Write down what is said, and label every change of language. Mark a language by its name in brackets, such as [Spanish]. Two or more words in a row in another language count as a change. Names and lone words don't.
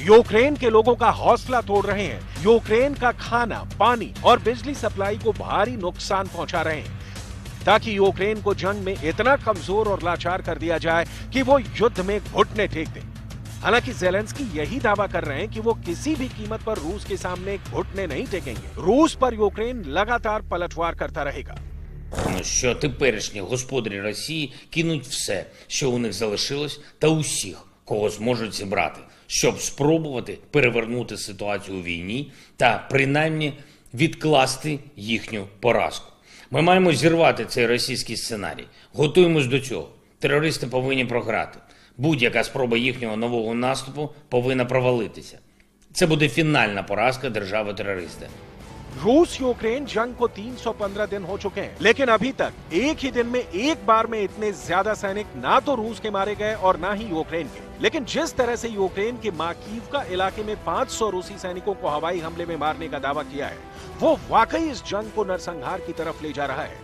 [Hindi] यूक्रेन के लोगों का हौसला तोड़ रहे हैं। यूक्रेन का खाना, पानी और बिजली सप्लाई को भारी नुकसान पहुंचा रहे हैं ताकि यूक्रेन को जंग में इतना कमजोर और लाचार कर दिया जाए कि वो युद्ध में घुटने टेक दे। हालांकि ज़ेलेंस्की यही दावा कर रहे हैं कि वो किसी भी कीमत पर रूस के सामने घुटने नहीं टेकेंगे। रूस पर यूक्रेन लगातार पलटवार करता रहेगा। [Ukrainian] сподіваємось, що теперішні господарі Росії кинуть все, що у них залишилось, та усіх, кого зможуть зібрати, щоб спробувати перевернути ситуацію у війні та принаймні відкласти їхню поразку. Ми маємо зірвати цей російський сценарій. Готуємось до цього. Терористи повинні програти. Будь-яка спроба їхнього нового наступу повинна провалитися. Це буде фінальна поразка держави-терориста. [Hindi] रूस यूक्रेन जंग को 315 दिन हो चुके हैं, लेकिन अभी तक एक ही दिन में एक बार में इतने ज्यादा सैनिक ना तो रूस के मारे गए और ना ही यूक्रेन के। लेकिन जिस तरह से यूक्रेन के माकीवका इलाके में 500 रूसी सैनिकों को हवाई हमले में मारने का दावा किया है, वो वाकई इस जंग को नरसंहार की तरफ ले जा रहा है।